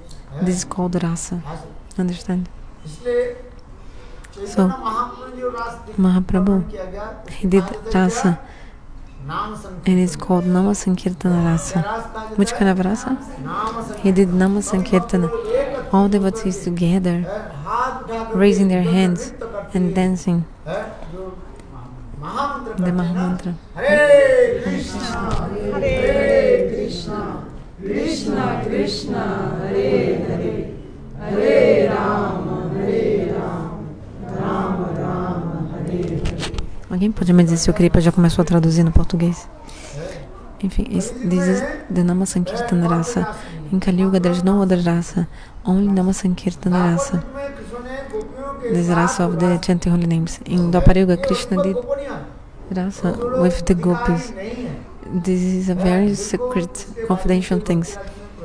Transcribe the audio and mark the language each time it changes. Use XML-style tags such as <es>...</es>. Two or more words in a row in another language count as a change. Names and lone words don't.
<en>This is called Rasa. Understand? So, Mahaprabhu, he did Rasa, and it's called Nama Sankirtana Rasa. Which kind of Rasa? He did Nama Sankirtana. All devotees together, raising their hands and dancing the Mahamantra.</en> <sa>Hare Krishna, Hare Krishna, Krishna Krishna, Hare Hare, Hare Rama, Rama Rama, Hare Hare.</sa> <pt>Alguém pode me dizer se o Kripa já começou a traduzir no português? Enfim,</pt> <en>this is the Nama Sankirtana Rasa. In Kali Yuga there is no other Rasa, only Nama Sankirtana Rasa. This Rasa of the chanting holy names. In Dwapara Yuga, Krishna did Rasa with the gopis. This is a very secret, confidential things.</en>